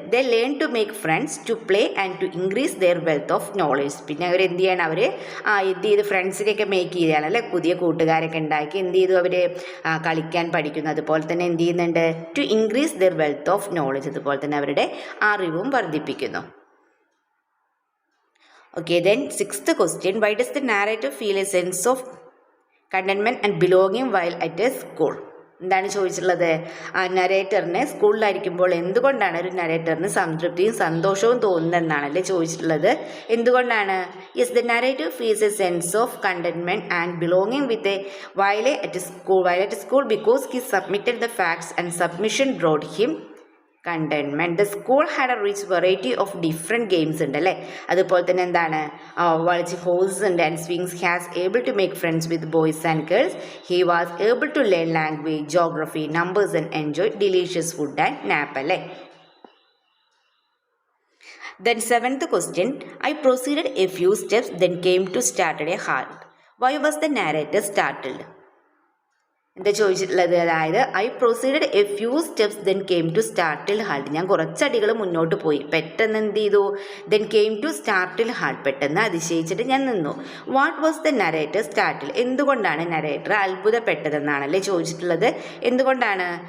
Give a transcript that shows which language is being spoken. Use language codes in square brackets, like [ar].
[en] They learn to make friends to play and to increase their wealth of knowledge. [ml] പിന്നെ അവർ എന്ത് ചെയ്യണം? അവർ എന്ത് ചെയ്ത് ഫ്രണ്ട്സിനെയൊക്കെ മേക്ക് ചെയ്യുകയാണ് അല്ലേ. പുതിയ കൂട്ടുകാരൊക്കെ ഉണ്ടാക്കി എന്ത് ചെയ്തു? അവർ കളിക്കാൻ പഠിക്കുന്നു. അതുപോലെ തന്നെ എന്ത് ചെയ്യുന്നുണ്ട്? [en] To increase their wealth of knowledge. [ml] അതുപോലെ തന്നെ അവരുടെ അറിവും വർദ്ധിപ്പിക്കുന്നു. [en] Okay, then 6th question. Why does the narrator feel a sense of contentment and belonging while at a school? [ml] എന്താണ് ചോദിച്ചിട്ടുള്ളത്? നരേറ്ററിന് സ്കൂളിലായിരിക്കുമ്പോൾ എന്തുകൊണ്ടാണ് ഒരു നരേറ്ററിന് സംതൃപ്തിയും സന്തോഷവും തോന്നുന്നതെന്നാണല്ലേ ചോദിച്ചിട്ടുള്ളത്. എന്തുകൊണ്ടാണ്? [en] Yes, the narrator feels a sense of contentment and belonging with a while at school because he submitted the facts and submission brought him contentment. The school had a rich variety of different games [ml] ഉണ്ട് അല്ലേ. അതുപോലെ തന്നെ എന്താണ്? വളച്ച് horse ഉണ്ട് and swings. [en] Has able to make friends with boys and girls. He was able to learn language, geography, numbers and enjoy delicious food and nap അല്ലേ. Then 7th question. I proceeded a few steps then came to started a halt. Why was the narrator startled? [ml] എന്താ ചോദിച്ചിട്ടുള്ളത്? [en] അതായത് I proceeded a few steps then came to startle halt. [ml] ഞാൻ കുറച്ചടികൾ മുന്നോട്ട് പോയി, പെട്ടെന്ന് എന്ത് ചെയ്തു? [en] Then came to startle halt. [ml] പെട്ടെന്ന് അതിശയിച്ചിട്ട് ഞാൻ നിന്നു. [en] What was the narrator startle. [ml] എന്തുകൊണ്ടാണ് നരേറ്റർ അത്ഭുതപ്പെട്ടതെന്നാണല്ലേ ചോദിച്ചിട്ടുള്ളത്. എന്തുകൊണ്ടാണ്?